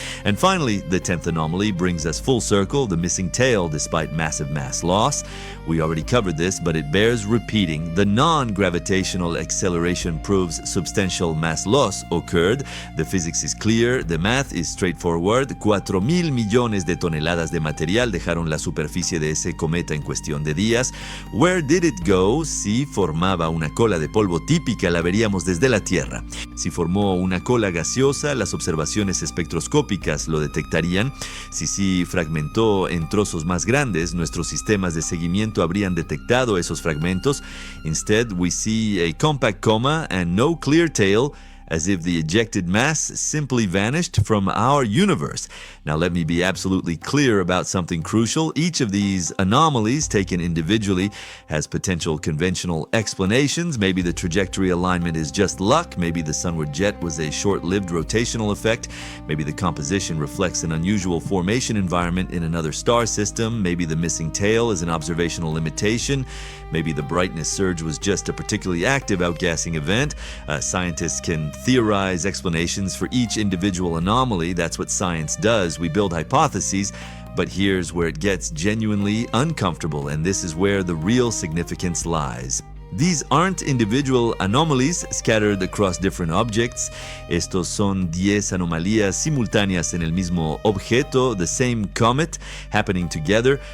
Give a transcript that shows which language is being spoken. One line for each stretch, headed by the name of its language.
English: And finally, the 10th anomaly brings us full circle, the missing tail despite massive mass loss. We already covered this, but it bears repeating. The non-gravitational acceleration proves substantial mass loss occurred. The physics is clear, the math is straightforward.
Spanish: 4,000 millones de toneladas de material dejaron la superficie de ese cometa en cuestión de días.
English: Where did it go?
Spanish: Si formaba una cola de polvo típica, la veríamos desde la Tierra. Si formó una cola gaseosa, las observaciones espectroscópicas lo detectarían. Si fragmentó en trozos más grandes, nuestros sistemas de seguimiento habrían detectado esos fragmentos.
English: Instead, we see a compact coma and no clear tail, as if the ejected mass simply vanished from our universe. Now let me be absolutely clear about something crucial. Each of these anomalies, taken individually, has potential conventional explanations. Maybe the trajectory alignment is just luck. Maybe the sunward jet was a short-lived rotational effect. Maybe the composition reflects an unusual formation environment in another star system. Maybe the missing tail is an observational limitation. Maybe the brightness surge was just a particularly active outgassing event. Scientists can theorize explanations for each individual anomaly. That's what science does. We build hypotheses, but here's where it gets genuinely uncomfortable, and this is where the real significance lies. These aren't individual anomalies scattered across different objects.
Spanish: Estos son 10 anomalías simultáneas en el mismo objeto,
English: the same comet, happening together.